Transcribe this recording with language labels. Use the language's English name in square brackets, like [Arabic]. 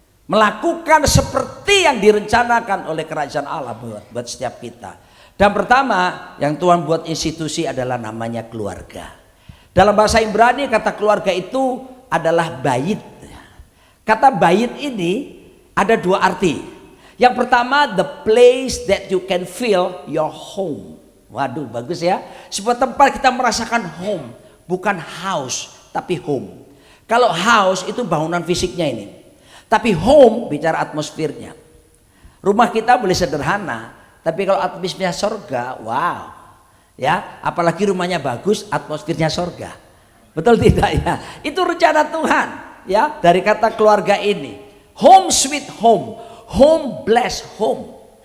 [Indonesian] Melakukan seperti yang direncanakan oleh kerajaan Allah buat setiap kita. Dan pertama yang Tuhan buat institusi adalah namanya keluarga. Dalam bahasa Ibrani kata keluarga itu adalah bait. Kata bait ini ada dua arti. [English] Yang pertama, the place that you can feel your home. [Indonesian] Waduh, bagus ya. Sebuah tempat kita merasakan home, bukan house tapi home. Kalau house itu bangunan fisiknya ini, tapi home bicara atmosfernya. Rumah kita boleh sederhana, tapi kalau atmosfernya sorga, wow. Ya, apalagi rumahnya bagus, atmosfernya sorga. Betul tidak ya? Itu rencana Tuhan ya, dari kata keluarga ini. [English] Home sweet home, home blessed home.